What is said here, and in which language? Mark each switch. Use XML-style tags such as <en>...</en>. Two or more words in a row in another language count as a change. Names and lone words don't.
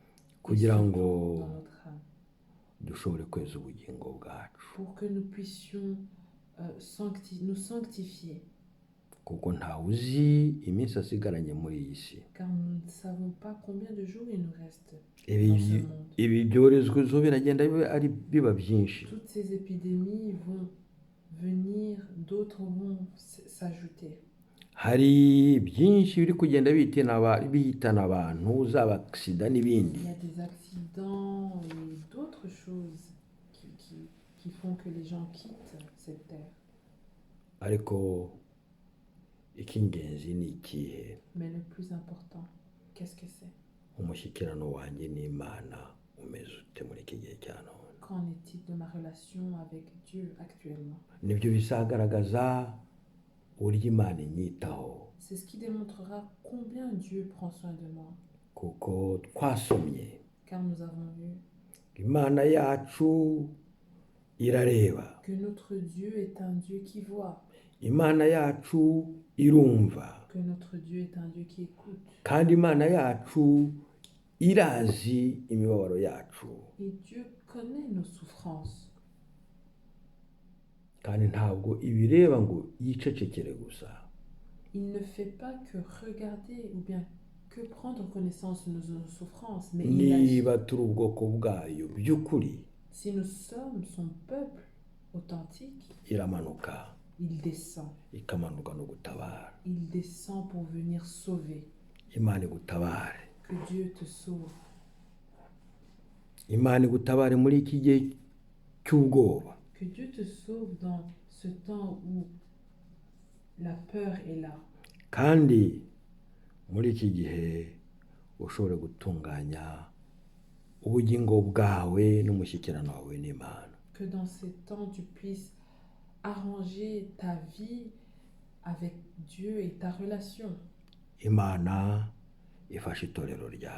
<rw>Kugira surtout ngo</rw> <fr>dans notre âme,</fr> <rw>dushobore kweza ubugingo bwacu,</rw> <fr>pour que nous puissions nous sanctifier,</fr> <rw>kuko ntawe uzi iminsi asigaranye muri iyi si.</rw> <fr>car nous ne savons pas combien de jours il nous reste</fr> <rw>Ibi</rw> <fr>dans ce monde.</fr> <rw>ibi byorezo biragenda biba byinshi.</rw> <fr>Toutes ces épidémies vont venir, d'autres vont s'ajouter.</fr> <rw>Hari byinshi biri kugenda bihitana abantu, zaba aksida n'ibindi.</rw> <fr>Il y a des accidents et d'autres choses qui font que les gens quittent cette terre.</fr> <rw>Ariko icy'ingenzi ni ikihe?</rw> <fr>Mais le plus important, qu'est-ce que c'est?</fr> <rw>umushyikirano wanjye n'Imana umeze ute muri iki gihe cya none?</rw> <fr>Qu'en est-il de ma relation avec Dieu actuellement?</fr> <rw>Nibyo bizagaragaza uburyo Imana inyitaho,</rw> <fr>C'est ce qui démontrera combien Dieu prend soin de moi.</fr> <rw>kuko twasomye</rw> <fr>Car nous avons vu</fr> <rw>Imana yacu irareba,</rw> <fr>que notre Dieu est un Dieu qui voit,</fr> <rw>Imana yacu irumva,</rw> <fr>que notre Dieu est un Dieu qui écoute.</fr> <rw>kandi Imana yacu irazi imibabaro yacu,</rw> <fr>Et Dieu connaît nos souffrances.</fr> <rw>kandi ntabwo ibireba ngo yicecekere gusa,</rw> <fr>Il ne fait pas que regarder ou bien que prendre connaissance de nos souffrances, mais il agit.</fr> <rw>niba turi ubwoko bwayo by'ukuri,</rw> <fr>Si nous sommes son peuple authentique,</fr> <rw>iramanuka</rw> <fr>il descend.</fr> <rw>ikamanuka no gutabara.</rw> <fr>Il descend pour venir sauver.</fr> <rw>Imana igutabare,</rw> <fr>Que Dieu te sauve.</fr> <rw>Imana igutabare muri iki gihe cy'ubwoba,</rw> <fr>Que Dieu te sauve dans ce temps où la peur est là.</fr> <rw>kandi muri iki gihe ushobore gutunganya ubugingo bwawe n'umushyikirano wawe n'Imana.</rw> <fr>Que dans ces temps, tu puisses arranger ta vie avec Dieu et ta relation.</fr> <rw>Imana ifashe itorero ryawe.</rw>